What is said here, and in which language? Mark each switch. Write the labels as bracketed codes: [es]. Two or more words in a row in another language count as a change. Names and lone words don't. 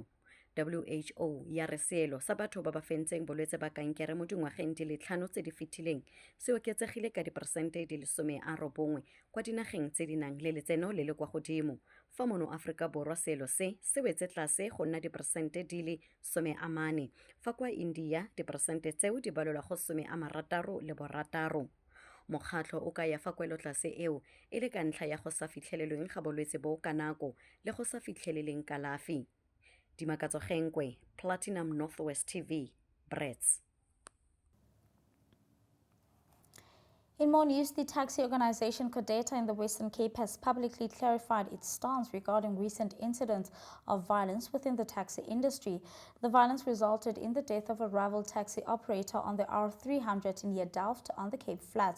[tn] WHO ya re seelo sa batho ba ba fentseng bolwetse ba kankere mo dingwageng di le 5 tse di fetileng se oketsegile ka diperesente di le 90 kwa dinageng tse di nang le letseno le le kwa godimo fa mono Aforika Borwa seelo se wetse tlase go nna diperesente di le 40 fa kwa India diperesente tseo di balelwa go 66. Mokgatlho o ka ya fa kwelotlase eo e le ka ntlha ya go sa fitlhelelweng ga bolwetse bo ka nako le go sa fitlheleleng kalafi. Dimakatso Genkwe, Platinum Northwest TV, Brits. [en] In more news, the taxi organization CODETA in the Western Cape has publicly clarified its stance regarding recent incidents of violence within the taxi industry. The violence resulted in the death of a rival taxi operator on the R300 near Delft on the Cape Flats.